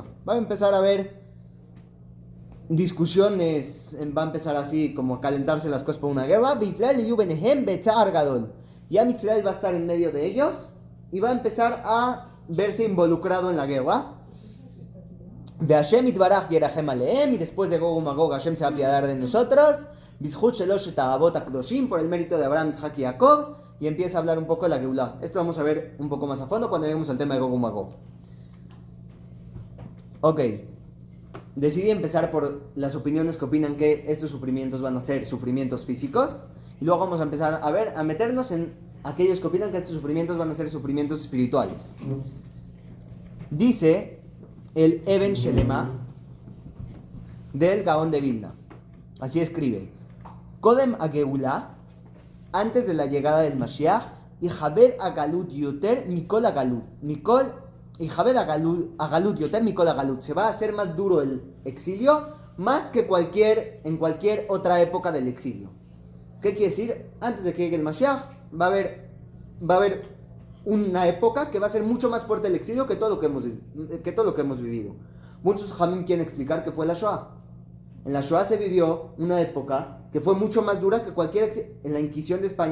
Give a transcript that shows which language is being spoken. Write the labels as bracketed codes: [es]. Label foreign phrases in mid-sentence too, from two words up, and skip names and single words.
[es] Va a empezar a haber discusiones, va a empezar así como a calentarse las cosas por una guerra. Israel y [he] וביניהם בצר גדול. [es] Y Israel va a estar en medio de ellos y va a empezar a verse involucrado en la guerra. [he] דה השם יתברך ירחם עליהם, [es] y después de Gog y Magog Hashem se va a apiadar de nosotros. [he] בזכות שלושת אבות הקדושים, [es] por el mérito de Abraham, Isaac y Jacob, y empieza a hablar un poco de la Geulah. Esto vamos a ver un poco más a fondo cuando lleguemos al tema de Gog y Magog. Ok, decidí empezar por las opiniones que opinan que estos sufrimientos van a ser sufrimientos físicos, y luego vamos a empezar a meternos en aquellos que opinan que estos sufrimientos van a ser sufrimientos espirituales. Dice el Eben Shelema del Gaón de Vilna, así escribe: [he] קודם הגאולה, [es] antes de la llegada del Mashiach, y [he] יכבד הגלות יותר מכל הגלות, [es] y [he] יכבד הגלות יותר מכל הגלות, [es] se va a hacer más duro el exilio, más que en cualquier otra época del exilio. ¿Qué quiere decir? Antes de que llegue el Mashiach, va a haber una época que va a ser mucho más fuerte el exilio que todo lo que hemos vivido. Muchos jamín quieren explicar que fue la Shoah. En la Shoah se vivió una época que fue mucho más dura que en la Inquisición de España.